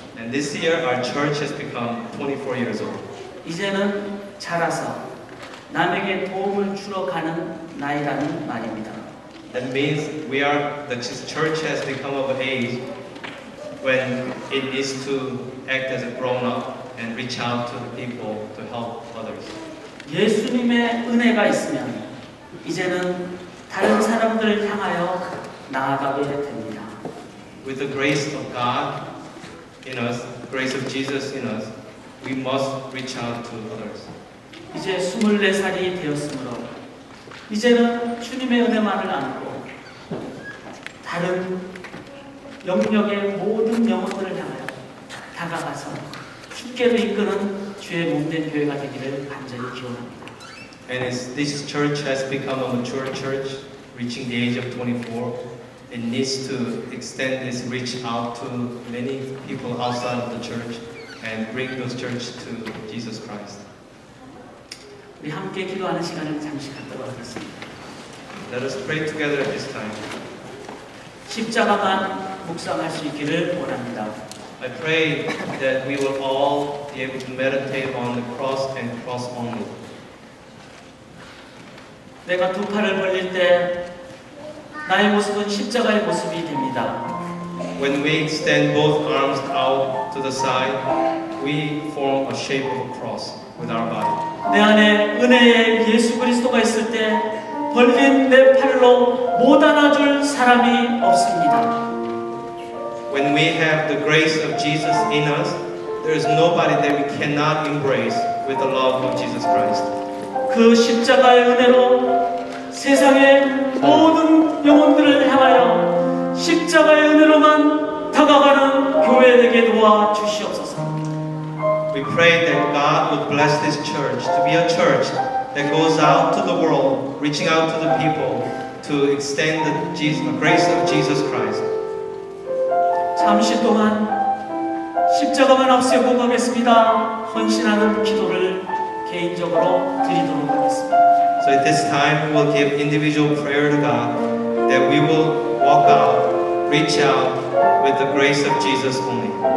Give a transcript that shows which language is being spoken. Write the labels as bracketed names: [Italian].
[English] And this year our church has become 24 years old. [Korean] 이제는 자라서 남에게 도움을 주러 가는 나이라는 말입니다. [English] That means the church has become of age when it needs to act as a grown up and reach out to the people to help others. [Korean] 예수님의 은혜가 있으면 이제는 다른 사람들을 향하여 나아가게 됩니다. [English] With the grace of God in us, grace of Jesus in us, we must reach out to others. [Korean] 이제 24살이 되었으므로 이제는 주님의 은혜만을 안고 다른 영역의 모든 영혼들을 향하여 다가가서 주께로 이끄는 주의 몸된 교회가 되기를 간절히 기원합니다. [English] And as this church has become a mature church, reaching the age of 24, it needs to extend this reach out to many people outside of the church and bring those church to Jesus Christ. [Korean] 우리 함께 기도하는 시간을 잠시 갖도록 하겠습니다. [English] Let us pray together at this time. [Korean] 십자가만 묵상할 수 있기를 원합니다. [English] I pray that we will all be able to meditate on the cross and cross only. [Korean] 내가 두 팔을 벌릴 때 나의 모습은 십자가의 모습이 됩니다. [English] When we extend both arms out to the side, we form a shape of a cross with our body. [Korean] 내 안에 은혜의 예수 그리스도가 있을 때 벌린 내 팔로 못 안아줄 사람이 없습니다. [English] When we have the grace of Jesus in us, there is nobody that we cannot embrace with the love of Jesus Christ. [Korean] 그 십자가의 은혜로 세상의 모든 영혼들을 향하여 십자가의 은혜로만 다가가는 교회 되게 도와 주시옵소서. [English] We pray that God would bless this church to be a church that goes out to the world, reaching out to the people to extend the grace of Jesus Christ. [Korean] 잠시 동안 십자가만 앞세우고 가겠습니다. 헌신하는 기도를 개인적으로 드리도록 하겠습니다. [English] So at this time, we will give individual prayer to God that we will walk out, reach out with the grace of Jesus only.